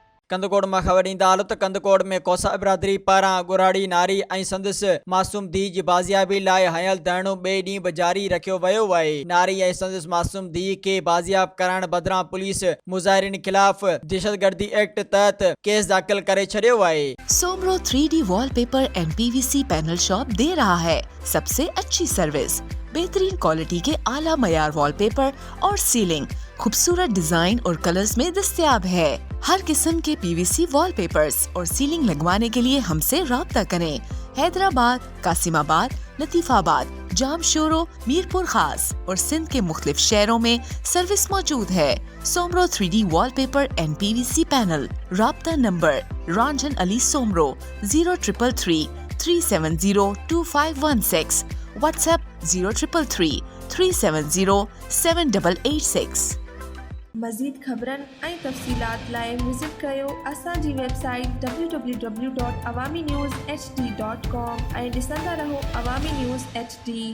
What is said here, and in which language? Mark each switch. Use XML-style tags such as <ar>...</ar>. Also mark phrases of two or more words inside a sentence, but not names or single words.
<sd>कंदकोट में ख़बर ॾींदा हालत कंदकोट में कोसा बिरादरी पारां गुराड़ी नारी ऐं संदसि मासूम धी जी बाज़ियाबी लाइ हयल धरणो ॿिए ॾींहुं बि जारी रखियो वियो आहे। नारी ऐं संदसि मासूम धी खे बाज़ियाब करण बदिरां पुलिस मुज़ाहिरीन खिलाफ़ दहशतगर्दी एक्ट तहत केस दाख़िल करे छॾियो आहे।</sd> <ur>سومرو 3D وال پیپر اینڈ PVC پینل شاپ دے رہا ہے سب سے اچھی سروس، بہترین کوالٹی کے اعلیٰ معیار وال پیپر اور سیلنگ خوبصورت ڈیزائن اور کلرز میں دستیاب ہے. ہر قسم کے PVC وال پیپرز اور سیلنگ لگوانے کے لیے ہم سے رابطہ کریں. حیدرآباد، قاسم آباد، لطیف آباد، جامشورو، میرپور خاص اور سندھ کے مختلف شہروں میں سروس موجود ہے. سومرو 3D وال پیپر اینڈ PVC پینل۔ رابطہ نمبر رنجن علی سومرو 0333 370 2516، واٹس ایپ 0333 370 7886.</ur> <sd>मज़ीद ख़बरन ऐं तफ़सीलात लाइ विज़िट कयो असांजी वेबसाइट www.awamiNewsHD.com ऐं ॾिसंदा रहो अवामी न्यूज़ HD।</sd>